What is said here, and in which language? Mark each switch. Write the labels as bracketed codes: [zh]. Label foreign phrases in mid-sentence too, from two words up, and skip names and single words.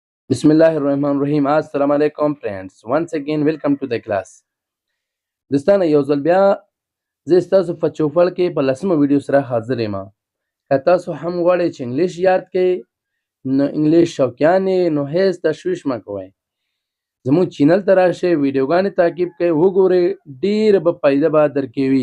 [ar] بسم الله الرحمن الرحيم. السلام عليكم [en] friends. Once again, welcome to the class. [ps] دوستانه یو ځل بیا زه ستاسو په چوپړ کې په لسمه ویډیو سره حاضر یم. که تاسو هم غواړئ چې انګلیش یاد کړئ نو انګلیش شوقیان یې نو هیڅ تشویش مه کوئ. زموږ چینل ته راشئ، ویډیوګانې تعقیب کړئ، وګورئ، ډېره به فایده به درکوي.